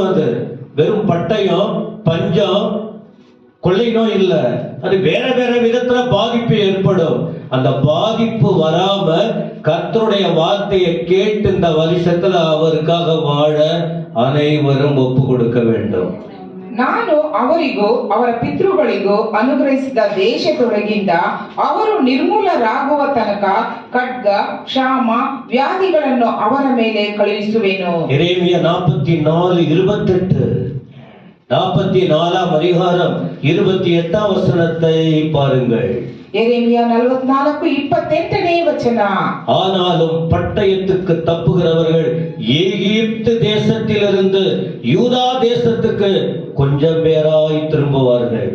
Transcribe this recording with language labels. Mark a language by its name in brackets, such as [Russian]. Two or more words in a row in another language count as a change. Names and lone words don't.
[Tamil] அது வெறும் பட்டயம் பஞ்சம் கொள்ளை நோய் இல்ல, அது வேற வேற விதத்துல பாதிப்பு ஏற்படும். அந்த பாதிப்பு வராம கர்த்தருடைய வார்த்தையை கேட்டு இந்த வருஷத்துல அவருக்காக வாழ அனைவரும் ஒப்பு கொடுக்க வேண்டும். [Kannada] ನಾನು ಅವರಿಗೂ ಅವರ ಪಿತೃಗಳಿಗೂ ಅನುಗ್ರಹಿಸಿದ ದೇಶದೊಳಗಿಂದ ಅವರು ನಿರ್ಮೂಲರಾಗುವ ತನಕ ಖಡ್ಗ, ಕ್ಷಾಮ, ವ್ಯಾಧಿಗಳನ್ನು ಅವರ ಮೇಲೆ ಕಳುಹಿಸುವೆನು. [Tamil] எரேமியா 44:28. 44ஆம் அதிகாரம் 28ஆம் வசனத்தை பாருங்கள். எரேமியா 44:28 வசன. ஆனாலும் பட்டயத்துக்கு தப்புகிறவர்கள் எகிப்து தேசத்திலிருந்து யூதா தேசத்துக்கு கொஞ்சம் பேராய் திரும்புவார்கள்.